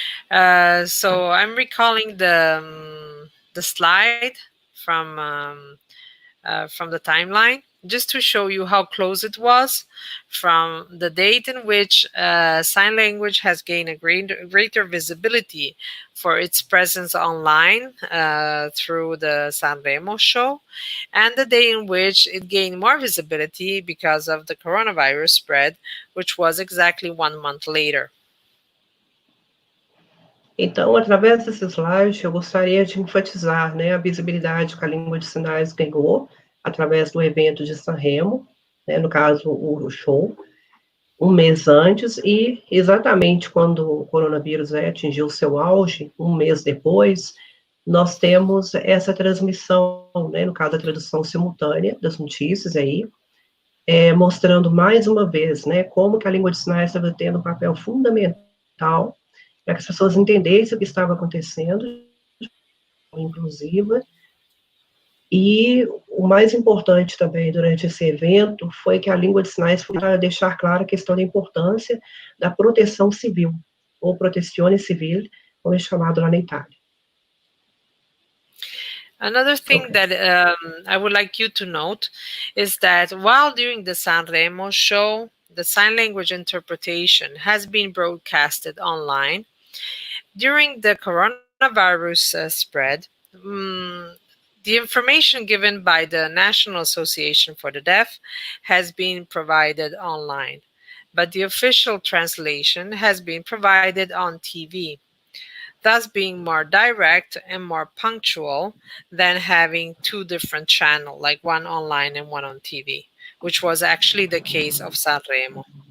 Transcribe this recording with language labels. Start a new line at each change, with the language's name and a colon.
English: So I'm recalling the slide from the timeline, just to show you how close it was from the date in which sign language has gained a greater visibility for its presence online through the Sanremo show, and the day in which it gained more visibility because of the coronavirus spread, which was exactly 1 month later.
Portuguese: Então, através desse slide, eu gostaria de enfatizar, né, a visibilidade que a língua de sinais ganhou através do evento de Sanremo, né, no caso, o show, um mês antes, e exatamente quando o coronavírus atingiu seu auge, um mês depois, nós temos essa transmissão, né, no caso, a tradução simultânea das notícias aí, mostrando mais uma vez, né, como que a língua de sinais estava tendo um papel fundamental para que as pessoas entendessem o que estava acontecendo, inclusive. E o mais importante também durante esse evento foi que a língua de sinais foi para deixar clara a questão da importância da proteção civil, ou protezione civile, como é chamado lá na Itália.
English: Another thing that I would like you to note is that while during the Sanremo show, the sign language interpretation has been broadcasted online, during the coronavirus spread, the information given by the National Association for the Deaf has been provided online, but the official translation has been provided on TV, thus being more direct and more punctual than having two different channels, like one online and one on TV, which was actually the case of Sanremo.